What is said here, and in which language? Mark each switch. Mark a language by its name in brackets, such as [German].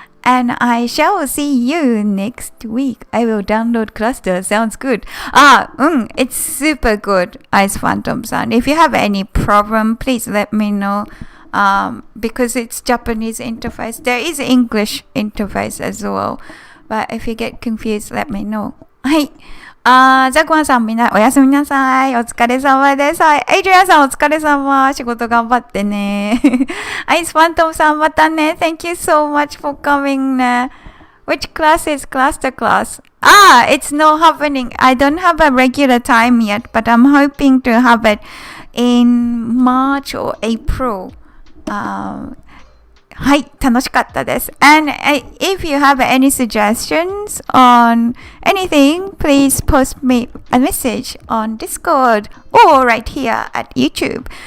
[English] And I shall see you next week. I will download Cluster. Sounds good. It's super good, Ice Phantom-san. If you have any problem, please let me know. Because it's Japanese interface. There is English interface as well. But if you get confused, let me know. [Japanese] はい。ザクワンさんみんなおやすみなさい。お疲れ様です。はい。エイジュリアンさんお疲れ様。仕事頑張ってね。アイスファントムさんまたね。 [English] Thank you so much for coming ね。 Which class is cluster class? It's not happening. I don't have a regular time yet, but I'm hoping to have it in March or April. [Japanese] はい、楽しかったです。 [English] And if you have any suggestions on anything, please post me a message on Discord or right here at YouTube.